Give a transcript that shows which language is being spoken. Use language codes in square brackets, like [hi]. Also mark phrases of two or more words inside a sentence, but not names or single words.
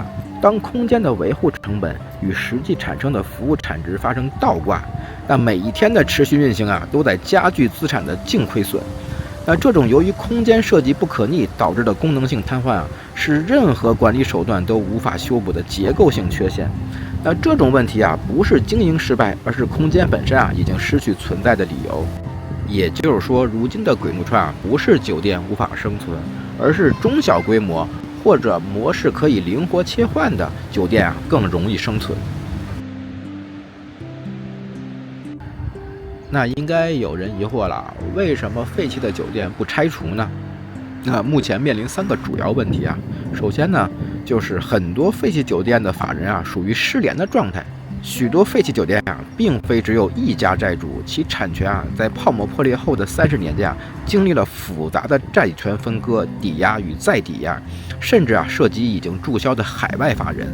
[zh] 當空間的維護成本與實際產生的服務產值發生倒掛，那每一天的持續運行都在加劇資產的淨虧損。那這種由於空間設計不可逆導致的功能性癱瘓是任何管理手段都無法修補的結構性缺陷。那這種問題不是經營失敗，而是空間本身已经失去存在的理由。也就是說，如今的鬼怒川不是酒店无法生存，而是中小規模或者模式可以灵活切換的酒店更容易生存。那应该有人疑惑了，为什麼廢棄的酒店不拆除呢？那目前面臨3 個主要問題首先呢，就是很多廢棄酒店的法人屬於失聯的狀態。許多廢棄酒店並非只有一家債主，其產權在泡沫破裂後的30年間經歷了複雜的債權分割、抵押與再抵押，甚至涉及已經註銷的海外法人。